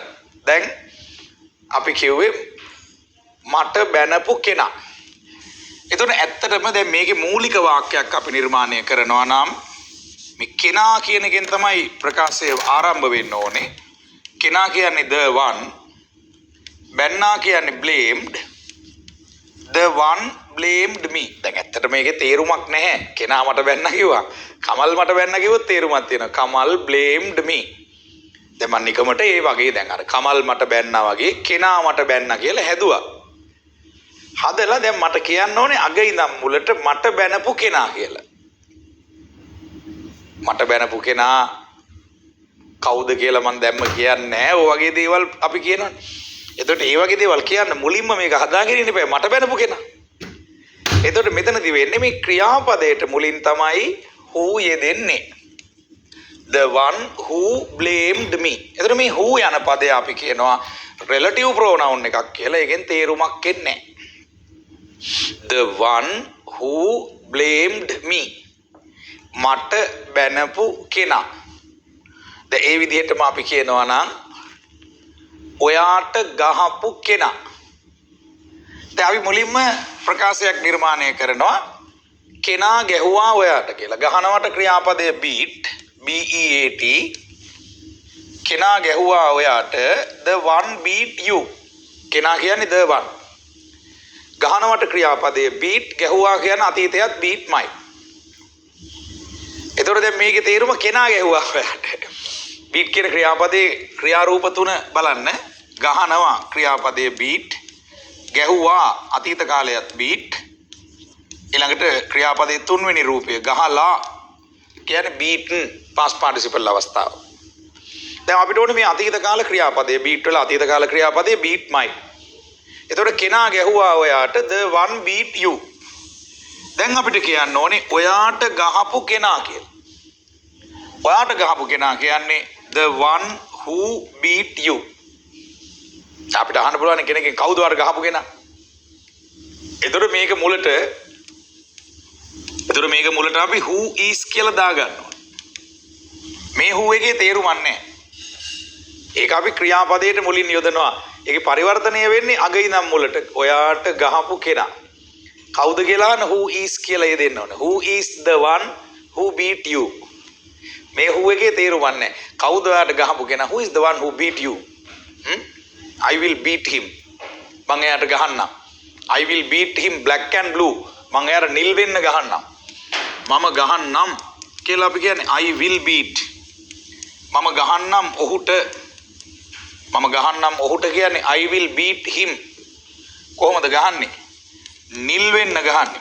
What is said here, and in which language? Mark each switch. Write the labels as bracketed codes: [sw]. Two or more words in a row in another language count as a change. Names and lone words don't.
[si] දැන් අපි කිව්වේ මට බැනපු කෙනා. එතකොට ඇත්තටම දැන් මේකේ මූලික වාක්‍යයක් අපි නිර්මාණය කරනවා නම් මේ කෙනා කියන එකෙන් තමයි ප්‍රකාශය ආරම්භ වෙන්න ඕනේ. කෙනා කියන්නේ [en] the one. [si] බැන්නා කියන්නේ blamed. [en] the one blamed me. [si] දැන් ඇත්තට මේකේ තේරුමක් නැහැ. කෙනා මට බැන්නා කිව්වා. කමල් මට බැන්නා කිව්වොත් තේරුමක් තියෙනවා. [en] කමල් blamed me. [si] දැන් මම නිකමට ඒ වගේ දැන් අර කමල් මට බැන්නා වගේ කෙනා මට බැන්නා කියලා හැදුවා. හදලා දැන් මට කියන්න ඕනේ අග ඉඳන් මුලට මට බැනපු කෙනා කියලා. මට බැනපු කෙනා කවුද කියලා මම දැම්ම කියන්නේ නැහැ. ඔය වගේ දේවල් අපි කියනවනේ. එතකොට ඒ වගේ දේවල් කියන්න මුලින්ම මේක හදාගෙන ඉන්න බෑ. මට බැනපු කෙනා. එතකොට මෙතනදී වෙන්නේ මේ ක්‍රියාපදයට මුලින් තමයි who යෙදෙන්නේ. [en] the one who blamed me. [si] එතකොට මේ who යන පදය අපි කියනවා [en] relative pronoun [si] එකක් කියලා. ඒකෙන් තේරුමක් එන්නේ නැහැ. [en] the one who blamed me. [si] මට බැනපු කෙනා. දැන් ඒ විදිහටම අපි කියනවා නම් ඔයාට ගහපු කෙනා. දැන් අපි මුලින්ම ප්‍රකාශයක් නිර්මාණය කරනවා කෙනා ගැහුවා ඔයාට කියලා. ගහනවට ක්‍රියාපදයේ [en] beat beat [si] කෙනා ගැහුවා ඔයාට [en] the one beat you. [si] කෙනා කියන්නේ [en] the one. [si] ගහනවට ක්‍රියාපදයේ beat ගැහුවා කියන අතීතයත් beat මයි. එතකොට දැන් මේකේ තේරුම කෙනා ගැහුවා ඔයාට. beat කියන ක්‍රියාපදයේ ක්‍රියාරූප තුන බලන්න. ගහනවා ක්‍රියාපදයේ beat, ගැහුවා අතීත කාලයත් beat, ඊළඟට ක්‍රියාපදයේ තුන්වෙනි රූපය ගහලා කියන්නේ [en] beaten past participle [si] අවස්ථාව. දැන් අපිට ඕනේ මේ අතීත කාල ක්‍රියාපදයේ beat වල අතීත කාල ක්‍රියාපදයේ beat මයි. එතකොට කෙනා ගැහුවා ඔයාට [en] the one beat you. [si] දැන් අපිට කියන්න ඕනේ ඔයාට ගහපු කෙනා කියලා. ඔයාට ගහපු කෙනා කියන්නේ [en] the one who beat you. [si] අපිට අහන්න පුළුවන් කෙනකින් කවුද ඔයාට ගහපු කෙනා? එතකොට මේක මුලට අපි [en] who is [si] කියලා දාගන්න ඕනේ. මේ who එකේ තේරුමක් නැහැ. ඒක අපි ක්‍රියාපදයට මුලින් යොදනවා. ඒකේ පරිවර්තනය වෙන්නේ අග ඉඳන් මුලට. ඔයාට ගහපු කෙනා. කවුද කියලා අහන [en] who is [si] කියලා යෙදෙන්න ඕනේ. [en] Who is the one who beat you? [si] මේ who එකේ තේරුමක් නැහැ. කවුද ඔයාට ගහපු කෙනා? [en] Who is the one who beat you? I will beat him. [si] මං එයාට ගහන්නම්. [en] I will beat him black and blue. [si] මං එයාට නිල් වෙන්න ගහන්නම්. මම ගහන්නම් කියලා අපි කියන්නේ [en] I will beat. [si] මම ගහන්නම් ඔහුට කියන්නේ [en] I will beat him. [si] කොහොමද ගහන්නේ? නිල් වෙන්න ගහන්නේ.